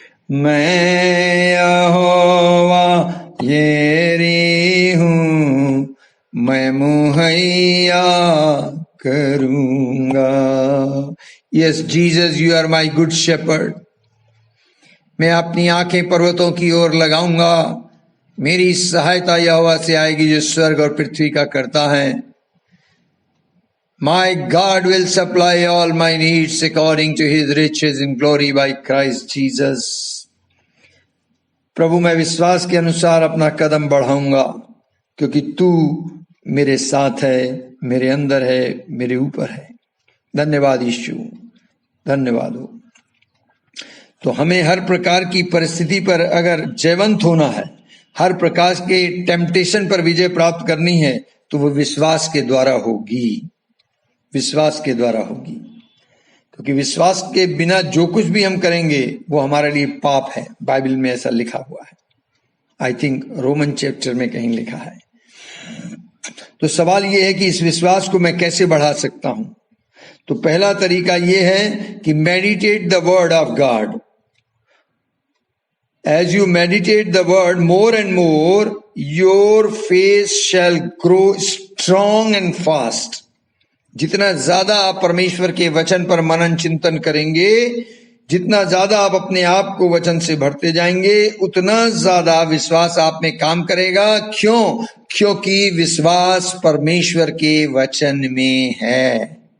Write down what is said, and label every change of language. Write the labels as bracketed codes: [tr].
[hi] मैं यहोवा येरी हूँ, मैं मुहैया करूँगा। [en] Yes Jesus, you are my good shepherd. [hi] मैं अपनी आंखें पर्वतों की ओर लगाऊंगा, मेरी सहायता यहोवा से आएगी जो स्वर्ग और पृथ्वी का करता है। [en] My God will supply all my needs according to his riches in glory by Christ Jesus. [hi] प्रभु, मैं विश्वास के अनुसार अपना कदम बढ़ाऊंगा, क्योंकि तू मेरे साथ है, मेरे अंदर है, मेरे ऊपर है। धन्यवाद यीशु, धन्यवाद हो। तो हमें हर प्रकार की परिस्थिति पर अगर जयवंत होना है, हर प्रकार के टेम्पटेशन पर विजय प्राप्त करनी है, तो वो विश्वास के द्वारा होगी, विश्वास के द्वारा होगी। क्योंकि विश्वास के बिना जो कुछ भी हम करेंगे वो हमारे लिए पाप है। बाइबल में ऐसा लिखा हुआ है, [en] I think [hi] रोमन चैप्टर में कहीं लिखा है। तो सवाल ये है कि इस विश्वास को मैं कैसे बढ़ा सकता हूं। तो पहला तरीका ये है कि [en] Meditate the word of God. As you meditate the word more and more, your faith shall grow strong and fast. [hi] जितना ज्यादा आप परमेश्वर के वचन पर मनन चिंतन करेंगे, जितना ज्यादा आप अपने आप को वचन से भरते जाएंगे, उतना ज्यादा विश्वास आप में काम करेगा। क्यों? क्योंकि विश्वास परमेश्वर के वचन में है।